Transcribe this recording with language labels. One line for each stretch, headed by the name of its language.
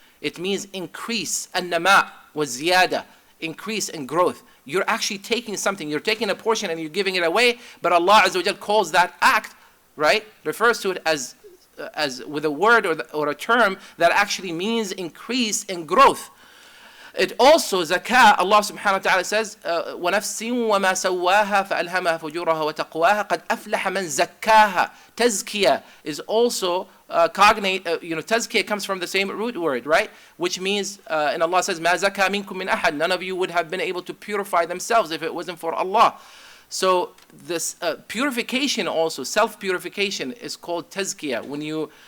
English: It means increase, an-nama wa ziyada, increase and growth. You're actually taking something, you're taking a portion and you're giving it away, but Allah Azza wa Jal calls that act, right, refers to it as with a word or a term that actually means increase and growth. It also,
Arabic: zakah, Allah subhanahu wa ta'ala
English: says,
Arabic: وَنَفْسٍ وَمَا سَوَّاهَا فَأَلْهَمَهَا فُجُورَهَا وَتَقْوَاهَا قَدْ أَفْلَحَ مَنْ زَكَّاهَا.
English: Tazkiyah is also cognate, tazkiyah comes from the same root word, right? Which means, and Allah says,
Arabic: مَا زَكَّى مِنْكُم مِّنْ أَحَدٍ.
English: None of you would have been able to purify themselves if it wasn't for Allah. So this purification also, self-purification, is called tazkiyah.